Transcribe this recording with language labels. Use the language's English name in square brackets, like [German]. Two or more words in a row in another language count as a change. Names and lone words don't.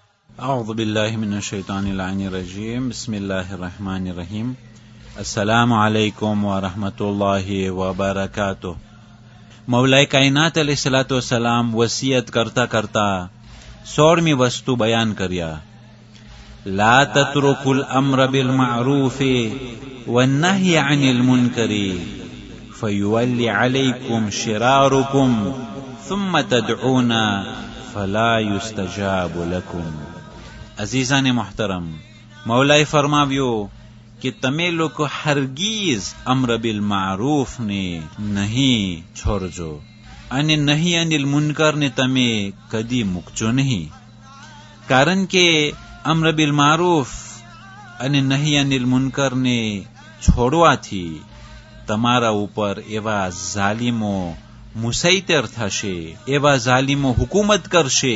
[Arabic] أعوذ بالله من الشيطان اللعين الرجيم بسم الله الرحمن الرحيم السلام عليكم ورحمة الله وبركاته. [Gujarati] મૌલાએ કાયનાત [Arabic] عليه الصلاة والسلام [Gujarati] વસિયત કરતા કરતા 16મી વસ્તુ બયાન કર્યા. [Arabic] لا تتركوا الأمر بالمعروف والنهي عن المنكر فيولى عليكم شراركم ثم تدعون فلا يستجاب لكم. [Gujarati] અઝીઝાને મોહતરમ, મૌલાએ ફરમાવ્યું કે તમે લોકો હરગીઝ [Arabic] أمر بالمعروف [Gujarati] ને નહીં છોડજો અને નહીં [Arabic] عن المنكر [Gujarati] ને તમે કદી મૂકજો નહીં. કારણ કે [Arabic] أمر بالمعروف [Gujarati] અને નહીં [Arabic] عن المنكر [Gujarati] ને છોડવાથી તમારા ઉપર એવા ઝાલિમો મુસૈતર થશે, એવા ઝાલિમો હુકુમત કરશે.